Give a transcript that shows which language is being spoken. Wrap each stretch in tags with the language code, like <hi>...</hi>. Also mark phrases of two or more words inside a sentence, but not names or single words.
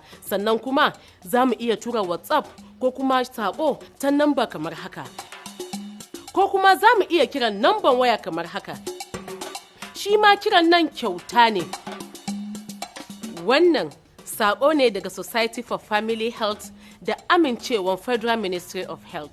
<ha>Sannan kuma za mu iya tura WhatsApp ko kuma sako ta namba kamar haka. Ko kuma za mu iya kiran namban waya kamar haka. Shi ma kiran nan kyauta ne. Wannan sako ne daga Society for Family Health da amincewan Federal Ministry of Health.</ha>